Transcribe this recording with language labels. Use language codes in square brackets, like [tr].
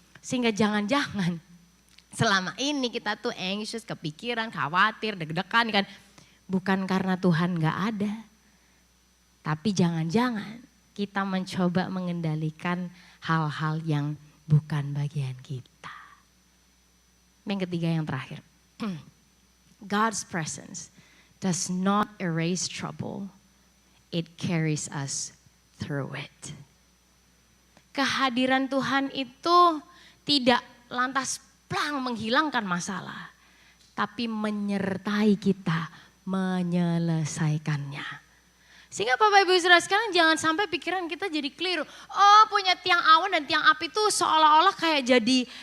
[id] Sehingga jangan-jangan selama ini kita tuh anxious, kepikiran, khawatir, deg-degan kan. Bukan karena Tuhan gak ada. Tapi jangan-jangan kita mencoba mengendalikan hal-hal yang bukan bagian kita. Yang ketiga, yang terakhir. [en] God's presence does not erase trouble. It carries us through it. [id] Kehadiran Tuhan itu tidak lantas plang menghilangkan masalah. Tapi menyertai kita menyelesaikannya. Sehingga Bapak Ibu Saudara sekalian jangan sampai pikiran kita jadi keliru. Oh punya tiang awan dan tiang api itu seolah-olah kayak jadi